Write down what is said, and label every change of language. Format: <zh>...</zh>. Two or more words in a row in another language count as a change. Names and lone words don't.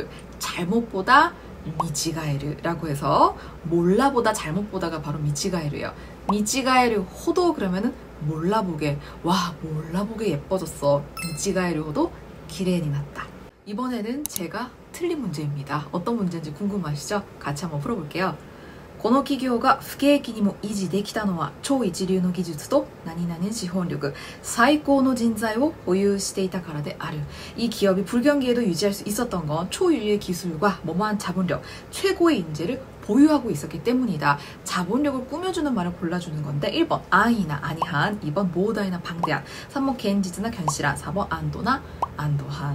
<ko>잘못보다 미치가에르라고 해서 몰라보다 잘못보다가 바로 미치가에르예요.</ko> <ja>見違えるほど</ja> <ko>그러면은 몰라보게. 와 몰라보게 예뻐졌어.</ko> <ja>見違えるほど綺麗に</ja> <ko>났다. 이번에는 제가 틀린 문제입니다. 어떤 문제인지 궁금하시죠? 같이 한번 풀어볼게요.</ko> <ja>この企業が不景気にも維持できたのは超一流の技術と何々資本力、最高の人材を保有していたからである.</ja> <ko>이 기업이 불경기에도 유지할 수 있었던 건 초인류의 기술과 뭐뭐한 자본력, 최고의 인재를 보유하고 있었기 때문이다. 자본력을 꾸며주는 말을 골라주는 건데 1번 아이나 아니한, 2번 모다이나 방대한, 3번 겐지즈나 견실한, 4번 안도나 안도한.</ko>